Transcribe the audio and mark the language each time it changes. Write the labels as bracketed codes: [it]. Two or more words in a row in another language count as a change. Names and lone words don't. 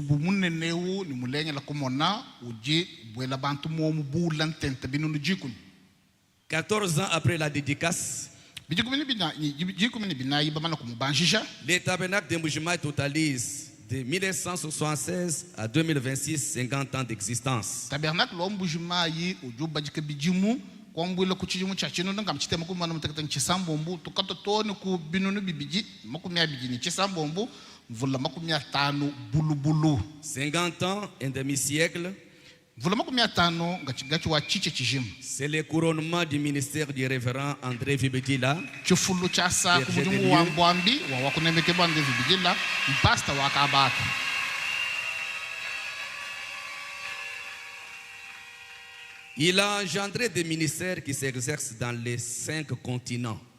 [fr] 14 ans après la dédicace, le tabernacle de Mbujimayi totalise de 1976 à 2026, 50 ans d'existence. [lua] Tabernacle lo Mbujimayi ujubajike bijimu kwambula kuchijimu chachino ngam chitema ku mwana mutakata chisambombu tukato toni ku binunu bibiji makumya bijini chisambombu mvula makumya tano bulubulu [fr] 50 ans et demi-siècle. C'est le couronnement du ministère du révérend André Vibedila. Il a engendré des ministères qui s'exercent dans les 5 continents.